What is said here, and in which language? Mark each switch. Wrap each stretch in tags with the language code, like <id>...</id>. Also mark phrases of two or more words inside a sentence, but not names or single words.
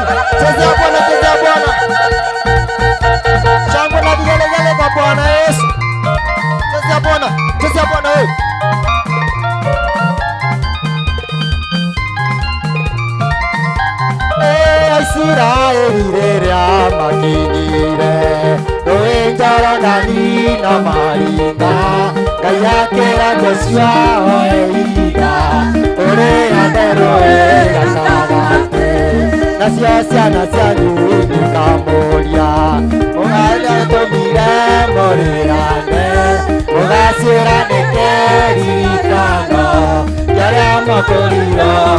<sw>Chezea Bwana, chezea Bwana. Shangwe na vigelegele kwa Bwana Yesu. Chezea Bwana, chezea Bwana wewe.</sw> <ki>Israeli rĩrĩa makinyire rũĩ Jorodani na maringa, Ngai akĩra Joshua oe ihiga ũrĩa rũĩ gatagatĩ, nacio ciana cianyu ikamũria mũgathĩ tũmire mũrĩane, mũgaciũrane kĩririkano kĩrĩa mũkũrirwo</ki>